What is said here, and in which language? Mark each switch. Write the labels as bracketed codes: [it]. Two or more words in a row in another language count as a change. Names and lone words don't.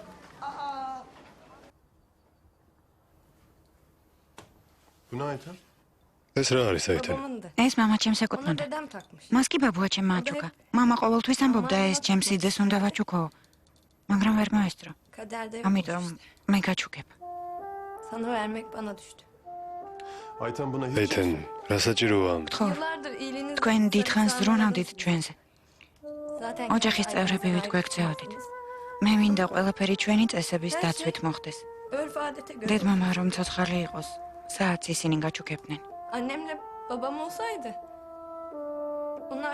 [tr] Günaydın. [ka] ეს რა არის საერთოდ? ეს მამა ჩემს ეკუთვნოდა. მას კი ბაბუა ჩემმა აჩუქა. მამა ყოველთვის ამბობდა ეს ჩემს იდეს უნდა ვაჩუქო. მაგრამ ვერ მოესწრო. ამიტომ მე გაჩუქებ. [tr] Sana vermek bana düştü. Ayten buna hiç... [ka] ეითენ, რა საჭიროა? [tr] Yıllardır iyiliğiniz... [ka] თქვენ დიდხანს ზრუნავდით ჩვენზე. [tr] Zaten... [ka] ოჯახის წევრები ვით გვეკცეოდით. მე მინდა ყველაფერი ჩვენი წესების დაცვით მოხდეს. [tr] Örf adete göre... [ka] დედმამა რომ ცოცხალი იყოს, საათს ისინი გაჩუქებდნენ. [tr] Annemle babam olsaydı... Onlar...